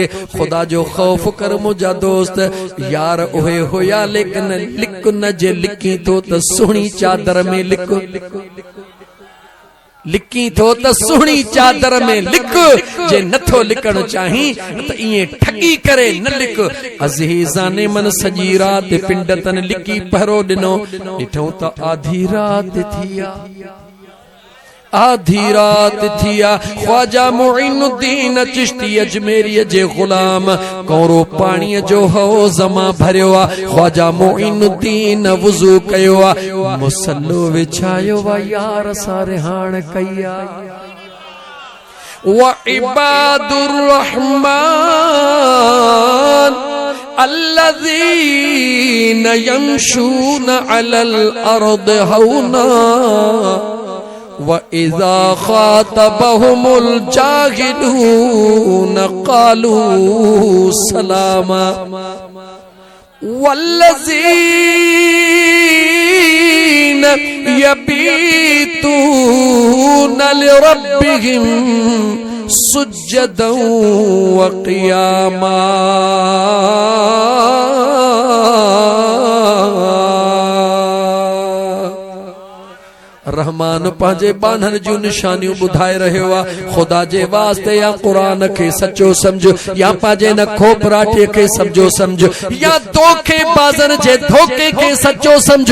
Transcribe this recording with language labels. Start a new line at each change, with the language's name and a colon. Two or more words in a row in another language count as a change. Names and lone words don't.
Sindhi: ख़ुदा जो ख़ौफ़ कर मुंहिंजा दोस्त, यार उहे हुया लेकिन लिक न जे लिकी थो त सुहिणी चादर में लिक, लिकी थो त सुहिणी चादर में लिक, जे नथो लिकण चाही त इएं ठगी करे न लिक। अज़ीज़ाने मन सॼी रात पिंड तन लिकी पहरो ॾिनो, ॾिठो त आधी रात थी आ, आधी रात थी आ। ख्वाजा मोइनुद्दीन चिश्ती अजमेरी जे गुलाम कौरो पाणीअ जो हौज़ मां भरियो आ। ख्वाजा मोइनुद्दीन वुज़ू कयो आ, मुसल्लो विछायो आ, यार सां रिहाण कई आ।
Arabic: وعباد الرحمن الذين يمشون على الأرض هونا وإذا خاطبهم الجاهلون قالوا سلاما والذين يبيتون لربهم سجدا وقياما.
Sindhi: रहमान पंहिंजे बानन जूं निशानियूं ॿुधाए रहियो आहे। ख़ुदा जे वास्ते या क़ुरान खे सचो समझ, या पंहिंजे न खोपराटीअ खे सचो समझ, या धोखे बाज़न जे धोखे खे सचो समझ।